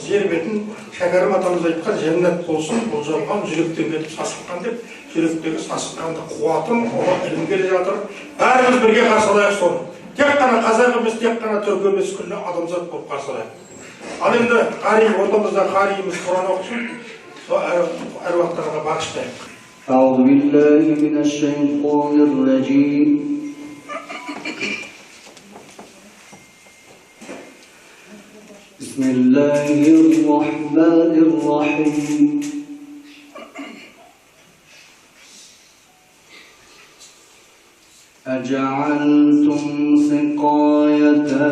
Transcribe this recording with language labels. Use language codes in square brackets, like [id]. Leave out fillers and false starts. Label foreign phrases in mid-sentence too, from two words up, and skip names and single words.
[kk] Жер бетін Шәкәрім атамыз айтқан жәннат болсын, бұл жалған жүректен кетіп сасыққан деп, жүректегі сасыққанды қуатын ұлы ілім келе жатыр. Бәріміз бірге қарсылайық соны. Тек қана қазақ емес, тек қана түркі емес, күллі адамзат болып қарсылайық. Ал енді ортамызда қариымыз Құран оқысын, сол әруақтарға бағыштайық. [ar] أعوذ بالله من الشيطان الرجيم بسم الله الرحمن الرحيم أجعلتم سقاية